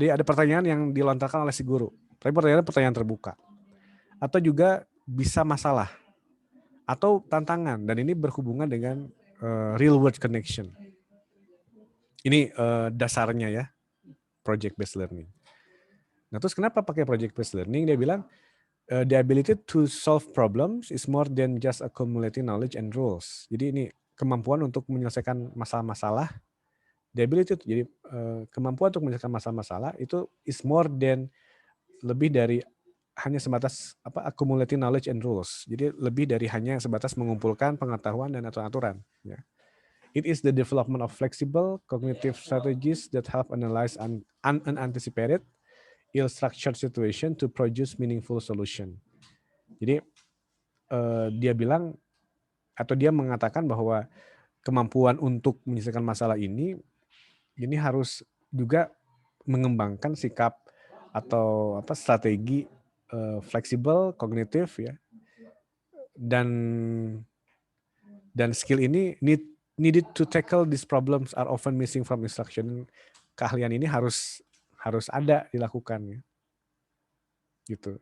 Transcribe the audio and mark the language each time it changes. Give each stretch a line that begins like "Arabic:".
Indonesian: Jadi ada pertanyaan yang dilontarkan oleh si guru, tapi pertanyaan terbuka. Atau juga bisa masalah atau tantangan, dan ini berhubungan dengan real world connection. Ini dasarnya ya project based learning. Nah, terus kenapa pakai project based learning? Dia bilang
English: the ability to solve problems is more than just accumulating knowledge and rules.
Indonesian: Jadi ini kemampuan untuk menyelesaikan masalah-masalah.
English: The ability
Indonesian: jadi kemampuan untuk menyelesaikan masalah-masalah itu
English: is more than,
Indonesian: lebih dari hanya sebatas
English: accumulating knowledge and rules.
Indonesian: Jadi lebih dari hanya sebatas mengumpulkan pengetahuan dan aturan-aturan. Ya.
English: It is the development of flexible cognitive strategies that help analyze unanticipated, ill-structured situation to produce meaningful solution.
Indonesian: Jadi dia bilang atau dia mengatakan bahwa kemampuan untuk menyelesaikan masalah ini harus juga mengembangkan sikap atau strategi fleksibel kognitif ya, dan skill ini
English: needed to tackle these problems are often missing from instruction.
Indonesian: Keahlian ini harus ada dilakukan ya. gitu.